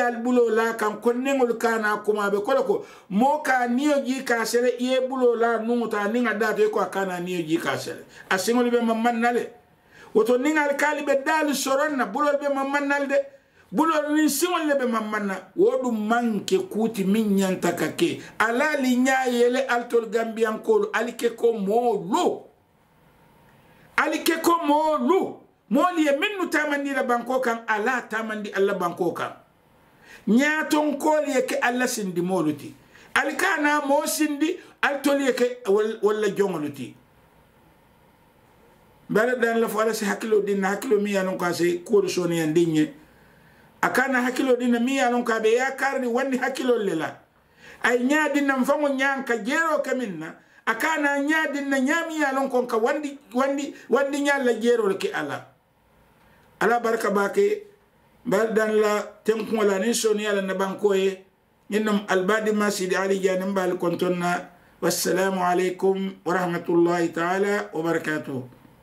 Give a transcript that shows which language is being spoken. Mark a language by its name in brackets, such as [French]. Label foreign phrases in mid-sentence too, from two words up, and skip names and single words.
[Mandingo] al bulo la kan ko nengo kana kuma be ko mo ka niyo ji ka sele ye bulo la nuta ninga dato ko kana niyo ji ka sele asingol be mamannale woto ningal kali be dal soronna bulo be mamannalde bulo ni singol le be mamanna wodu manke kuti min nyanta kake alali nyaayele altol gambian ko alike ko molu moli ye minnu tamandi la banko kan ala tamandi alla banko kan nyaton koli ye ke alla sindi moluti alikana mo sindi altol ye ke wala jongoluti bala dan la fala si hakilo din hakilo mi yanon ka se ko so ne ndinye akana hakilo din mi yanon ka be ya karni wandi hakilo lela ay nyaadi nam famo nyanka jero kaminna akana nyaadi na nyami yanon kon ka wandi nyalla jero ke ala barka bake baldan la tenko la ni soni ala na bankoye innam albadi masidi ali janim bal kontonna [Arabic] وعليكم السلام ورحمة الله تعالى وبركاته.